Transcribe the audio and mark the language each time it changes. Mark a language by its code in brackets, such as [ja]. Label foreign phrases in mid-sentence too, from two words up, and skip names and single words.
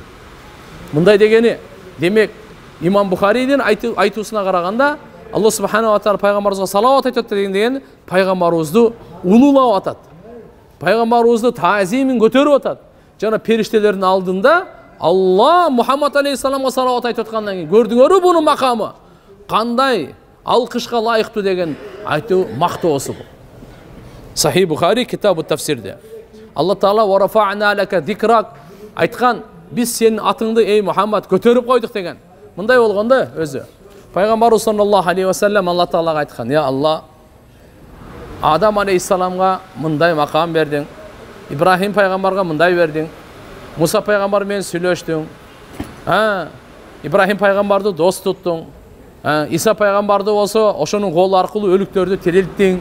[ky] Мындай дегени, демек Имам Бухаридин айтуусуна караганда [ar] الله سبحانه وتعالى [ky] пайгамбарыбызга салават айтат деген пайгамбарыбызды улуулап атат. Пайгамбарыбызды таазимин көтөрүп атат. Жана периштелердин алдында Алла Мухаммад алейхиссаламга салават айтып аткандан кийин көрдүңөрбү бунун макамы? Кандай алкышка лайыктуу деген айтуу мактоосу бул. Сахи Бухари китабу тафсирде. Алла Таала [ar] ورفعنا لك ذكرك [ky] айткан, биз сенин атыңды эй Мухаммад көтөрүп койдук деген. Мындай болгондо өзү пайгамбарыбыз [ar] صلى الله عليه وسلم [ky] Алла Таалага айткан: "Я Алла, Адам алейхиссаламга мындай макам бердиң, Ибрахим пайгамбарга мындай бердиң, Муса пайгамбар менен сүйлөштүң, Ибрахим пайгамбарды дос туттуң, Иса пайгамбарды болсо ошонун колу аркылуу өлүктөрдү тирилттиң.